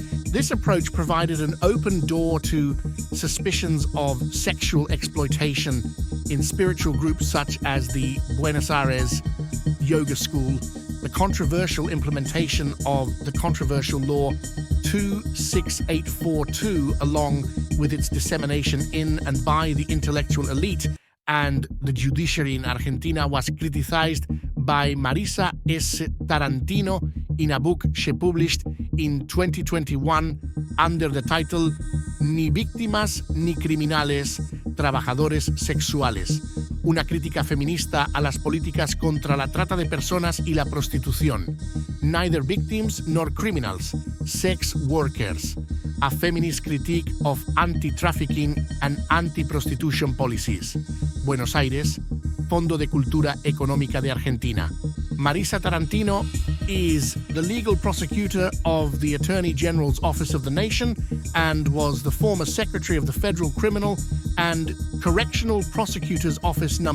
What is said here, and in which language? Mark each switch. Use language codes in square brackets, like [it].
[en] This approach provided an open door to suspicions of sexual exploitation in spiritual groups such as the Buenos Aires Yoga School, the controversial implementation of the controversial Law 26842, along with its dissemination in and by the intellectual elite and the judiciary in Argentina, was criticized by Marisa S. Tarantino in a book she published in 2021 under the title [es] Ni víctimas ni criminales, trabajadores sexuales, una crítica feminista a las políticas contra la trata de personas y la prostitución. [en] Neither victims nor criminals, sex workers, a feminist critique of anti-trafficking and anti-prostitution policies. Buenos Aires, Fondo de Cultura Económica de Argentina. Marisa Tarantino is the legal prosecutor of the Attorney General's Office of the Nation and was the former Secretary of the Federal Criminal and Correctional Prosecutor's Office No.